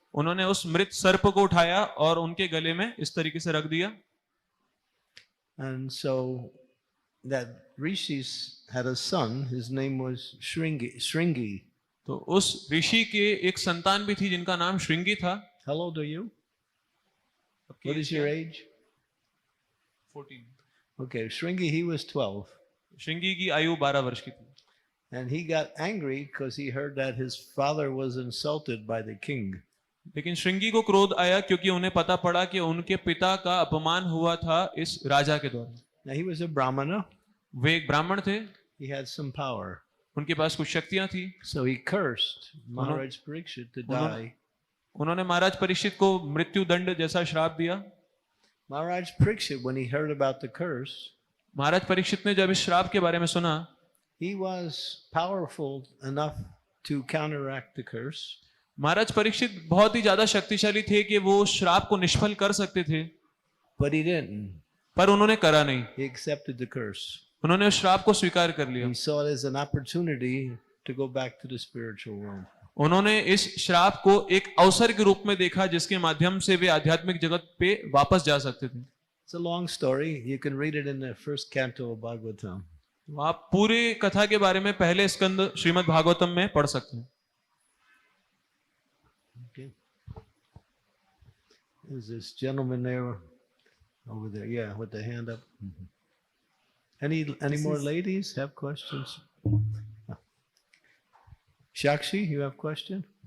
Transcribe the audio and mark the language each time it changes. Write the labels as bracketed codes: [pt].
[hi] उन्होंने उस मृत सर्प को उठाया और उनके गले में इस तरीके से रख दिया। [en] And so that rishi had a son. His name was Shringi. [hi] तो उस ऋषि के एक संतान भी थी जिनका नाम श्रृंगी था। [en] How old are you? What is your age? 14। Okay, Shringi, he was 12. [hi] Shringi की आयु 12 वर्ष की थी। [en] And he got angry because he heard that his father was insulted by the king. [hi] लेकिन श्रृंगी को क्रोध आया क्योंकि उन्हें पता पड़ा कि उनके पिता का अपमान हुआ था इस राजा के द्वारा। [en] Now he was a brahmana. [hi] वे एक ब्राह्मण थे, [en] He had some power. [hi] उनके पास कुछ शक्तियां थी। [en] So he cursed Maharaj Parikshit to die. [hi] उन्होंने महाराज परीक्षित को मृत्यु दंड जैसा श्राप दिया। [en] Maharaj Parikshit, when he heard about the curse, [hi] महाराज परीक्षित ने जब इस श्राप के बारे में सुना, [en] he was powerful enough to counteract the curse. [hi] महाराज परीक्षित बहुत ही ज्यादा शक्तिशाली थे कि वो श्राप को निष्फल कर सकते थे, [en] But he didn't. [hi] पर उन्होंने करा नहीं। [en] He accepted the curse. [hi] उन्होंने उस श्राप को स्वीकार कर लिया। [en] He saw it as an opportunity to go back to the spiritual world. [hi] उन्होंने इस श्राप को एक अवसर के रूप में देखा जिसके माध्यम से वे आध्यात्मिक जगत पे वापस जा सकते थे। [en] It's a long story. You can read it in the first canto of Bhagavatam. [hi] तो आप पूरे कथा के बारे में पहले स्कंद श्रीमद् भागवतम में पढ़ सकते हैं। [en] Okay. There's this gentleman there, over there, yeah, with the hand up. Mhm. Any more ladies have questions? Shakshi, you have question?